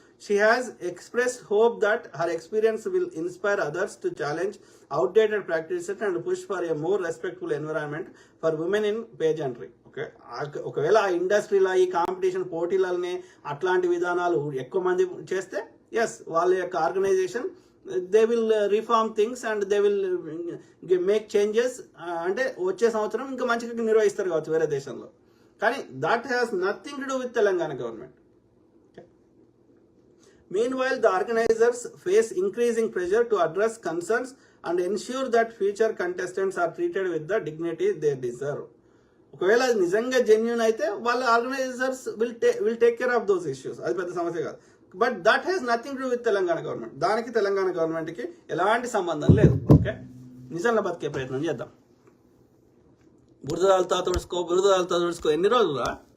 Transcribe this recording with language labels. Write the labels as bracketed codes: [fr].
[en] She has expressed hope that her experience will inspire others to challenge outdated practices and push for a more respectful environment for women in pageantry. [te] Okay, ఒకవేళ ఆ ఇండస్ట్రీలో ఈ competition పోటీలనే అట్లాంటి విధానాలు ఎక్కువ మంది చేస్తే ఎస్, వాళ్ళ యొక్క organisation [en] They will reform things and they will make changes. [te] అంటే వచ్చే సంవత్సరం ఇంకా మంచిగా నిర్వహిస్తారు కావచ్చు వేరే దేశంలో. కానీ [en] That has nothing to do with Telangana government. Meanwhile, the organizers face increasing pressure to address concerns and ensure that future contestants are treated with the dignity they deserve. [te] ఒకవేళ అది నిజంగా జెన్యూన్ అయితే వాళ్ళ organisers [en] Will take care of those issues. [te] అది పెద్ద సమస్య కాదు. [en] But that has nothing to do with Telangana government. [te] దానికి తెలంగాణ గవర్నమెంట్కి ఎలాంటి సంబంధం లేదు. ఓకే, నిజంగా బతికే ప్రయత్నం చేద్దాం. బురదలతో తుడుచుకో ఎన్ని రోజులా?